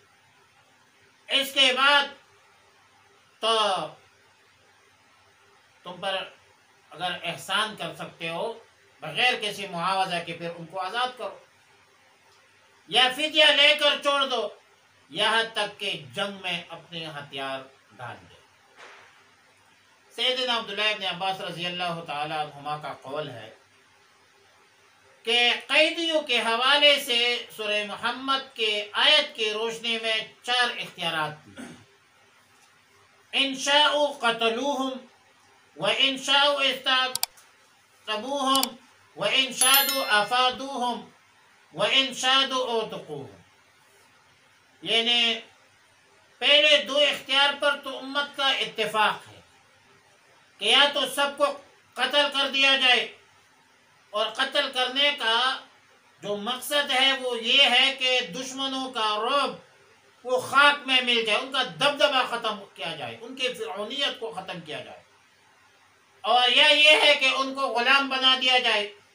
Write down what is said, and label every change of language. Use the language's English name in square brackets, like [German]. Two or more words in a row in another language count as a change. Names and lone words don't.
[Urdu] اس کے بعد تو تم پر اگر احسان کر سکتے ہو بغیر کسی معاوضہ کے، پھر ان کو آزاد کرو یا فدیہ لے کر چھوڑ دو، یہاں تک کہ جنگ میں اپنے ہتھیار ڈال دے۔ سیدنا عبداللہ ابن عباس رضی اللہ تعالی عنہما کا قول ہے کہ قیدیوں کے حوالے سے سورہ محمد کے آیت کی روشنی میں 4 اختیارات دی۔ [Arabic] ان شاءوا قتلوہم وان شاءوا استعتبوہم وان شاءوا افادوہم وان شاءوا اعتقوہم، [Urdu] یعنی پہلے 2 اختیار پر تو امت کا اتفاق ہے کہ یا تو سب کو قتل کر دیا جائے، اور قتل کرنے کا جو مقصد ہے وہ یہ ہے کہ دشمنوں کا رعب وہ خاک میں مل جائے، ان کا دبدبہ ختم کیا جائے، ان کی فرعونیت کو ختم کیا جائے، اور یا یہ ہے کہ ان کو غلام بنا دیا جائے۔